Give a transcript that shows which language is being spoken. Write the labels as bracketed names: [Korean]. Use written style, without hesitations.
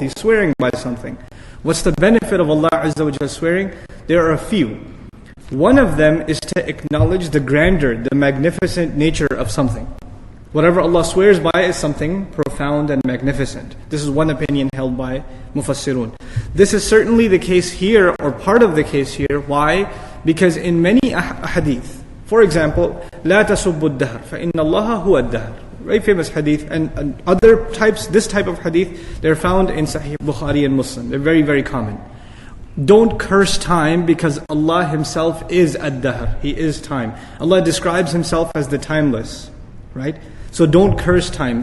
[English] He's swearing by something. What's the benefit of Allah Azza wa Jalla swearing? There are a few. One of them is to acknowledge the grandeur, the magnificent nature of something. Whatever Allah swears by is something profound and magnificent. This is one opinion held by Mufassirun. This is certainly the case here, or part of the case here. Why? Because in many hadith, for example, [Arabic] لا تسبوا الدهر فإن الله هو الدهر. [English] Very famous hadith, and other types, this type of hadith, they're found in Sahih Bukhari and Muslim. They're very, very common. Don't curse time because Allah Himself is ad-dahr. He is time. Allah describes Himself as the timeless, right? So don't curse time.